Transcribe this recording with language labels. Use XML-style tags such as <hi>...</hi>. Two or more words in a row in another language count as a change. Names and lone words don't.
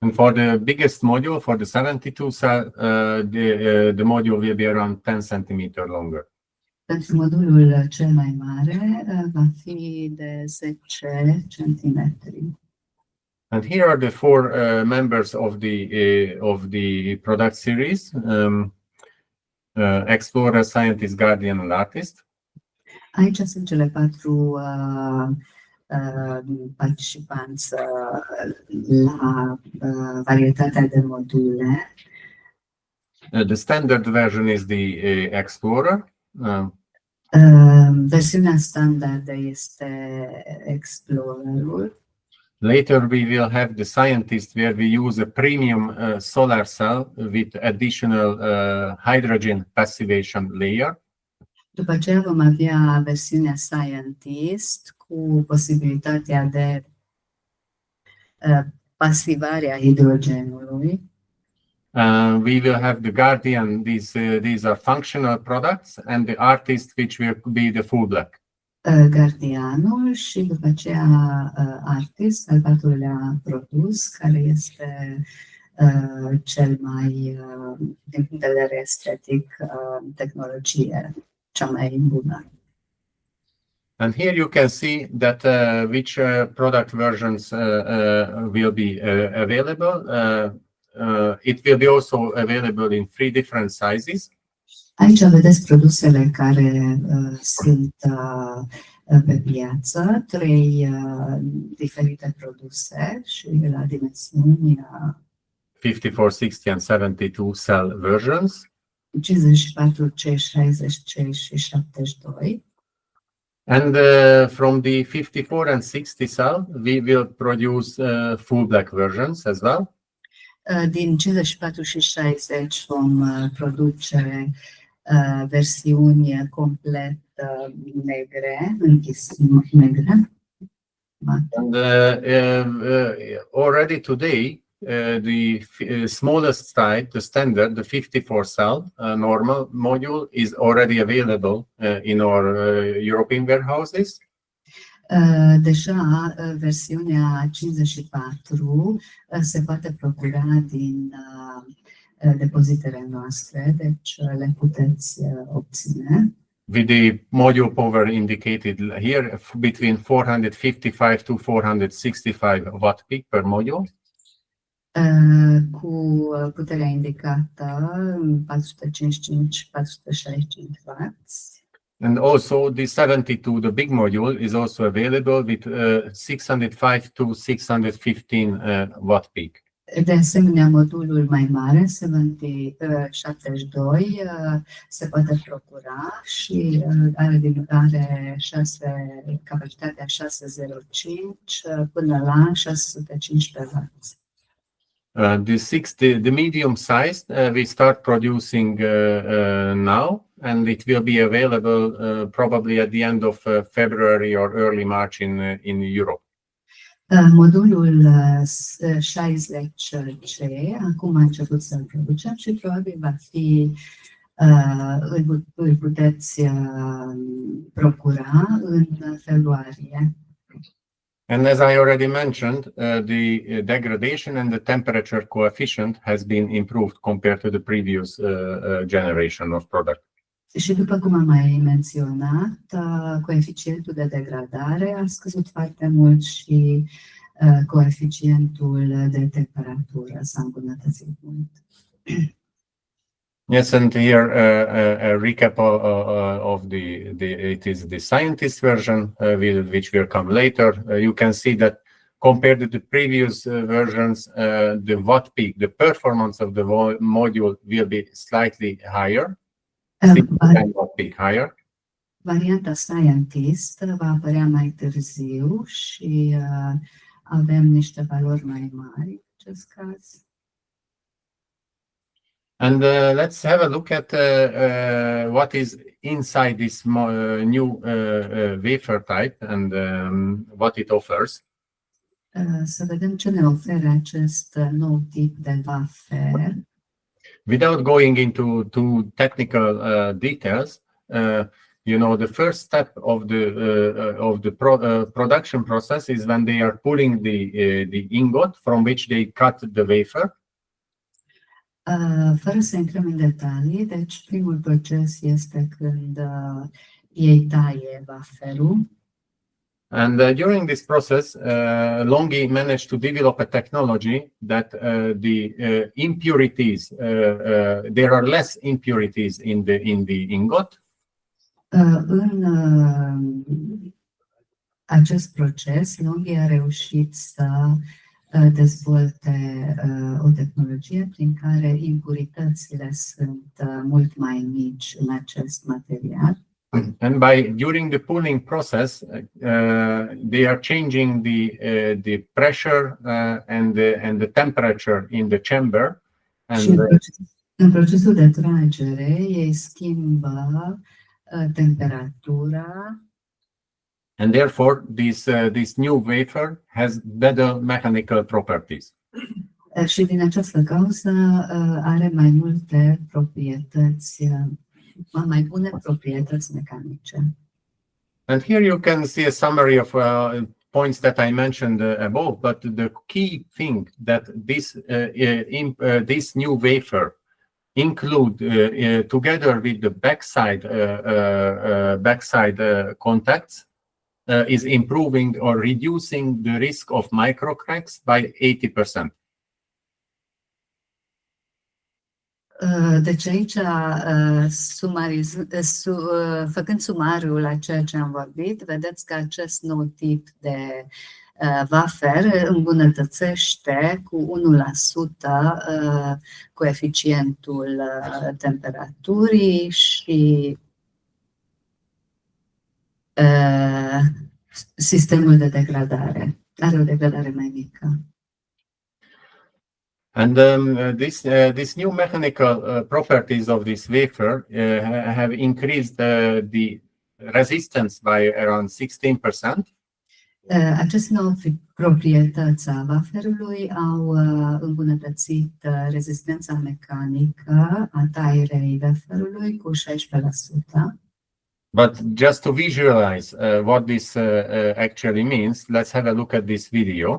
<en>And for the biggest module, for the 72 cell, the module will be around 10 centimeters longer.</en> <ro>Pentru modulul cel mai mare va fi de 10 centimetri.</ro> <en>And here are the four members of the product series: Explorer, Scientist, Guardian, and Artist.</en> <ro>Aici sunt cele 4 participanți la varietatea de module.</ro> <en>The standard version is the Explorer.</en> <ro>Versiunea standard este Explorerul.</ro> <en>Later we will have the Scientist, where we use a premium solar cell with additional hydrogen passivation layer.</en> <ro>După aceea vom avea versiunea Scientist cu posibilitatea de pasivare a hidrogenului.</ro> <en>We will have the Guardian. These are functional products, and the Artist, which will be the full black.</en> <ro>Gardianul și după aceea Artist, al 4-lea produs, care este cel mai, din punct de vedere estetic, tehnologie cea mai bună.</ro> <en>And here you can see that which product versions will be available. It will be also available in 3 different sizes.</en> <ro>Aici vedeți produsele care sunt pe piață, 3 diferite produse și la dimensiuni</ro> <en>54, 60 and 72 cell versions.</en> <ro>54C, 60C și 72.</ro> <en>And from the 54 and 60 cell, we will produce full black versions as well.</en> <ro>Din 54 și 60 vom produce versiuni complet negre, negre.</ro> <en>And already today, the smallest side, the standard, the 54 cell normal module is already available in our European warehouses.</en> <ro>Deja versiunea 54 se poate procura din depozitele noastre, deci le puteți obține.</ro> <en>With the module power indicated here, between 455 to 465 watt peak per module.</en> <ro>Cu puterea indicată 455-465 watts.</ro> <en>And also the 72, the big module, is also available with 605 to 615 watt peak.</en> <ro>De asemenea, modulul mai mare, 72, se poate procura și are capacitatea 605 până la 615 watts.</ro> <en>The medium size we start producing now, and it will be available probably at the end of February or early March in Europe.</en> <ro>Modulul 60C, acum a început să-l producem și probabil va fi, îl puteți procura în februarie.</ro> <en>And as I already mentioned, the degradation and the temperature coefficient has been improved compared to the previous generation of product.</en> <ro>Și după cum am mai menționat, coeficientul de degradare a scăzut foarte mult și coeficientul de temperatură s-a îmbunătățit mult.</ro> <en>Yes, and here a recap of it is the Scientist version, which will come later. You can see that compared to the previous versions, the watt peak, the performance of the module will be slightly higher. 10 watt peak higher.</en> <ro>Varianta Scientist va apărea mai târziu și avem niște valori mai mari în acest caz.</ro> <en>And let's have a look at what is inside this new wafer type and what it offers.</en> <ro>Să vedem ce ne oferă acest nou tip de wafer.</ro> <en>Without going into too technical details, You know, the first step of the production process is when they are pulling the ingot from which they cut the wafer.</en> <ro>Fără să intrăm în detalii, deci primul proces este când ei taie waferul.</ro> <en>And during this process, LONGI managed to develop a technology that the impurities, there are less impurities in the ingot.</en> <ro>În acest proces, LONGI a reușit să dezvolte o tehnologie prin care impuritățile sunt mult mai mici în acest material.</ro> <en>And during the pulling process, they are changing the pressure and the temperature in the chamber.</en> <ro>Și în procesul de tragere, ei schimbă temperatura.</ro> <en>And therefore, this new wafer has better mechanical properties.</en> <ro>Și din această cauză are mai multe proprietăți, mai bune proprietăți mecanice.</ro> <en>And here you can see a summary of points that I mentioned above, but the key thing that this new wafer include together with the backside contacts is improving or reducing the risk of microcracks by 80%.</en> <ro>Deci aici, făcând sumariul la ceea ce am vorbit, vedeți că acest nou tip de wafer îmbunătățește cu 1% coeficientul temperaturii și sistemul de degradare. Are o degradare mai mică.</ro> <en>And this new mechanical properties of this wafer have increased the resistance by around 16%.</en> <ro>Aceste nouă proprietăți a waferului au îmbunătățit rezistența mecanică a taierei waferului cu 16%.</ro> <en>But just to visualize what this actually means, let's have a look at this video.</en>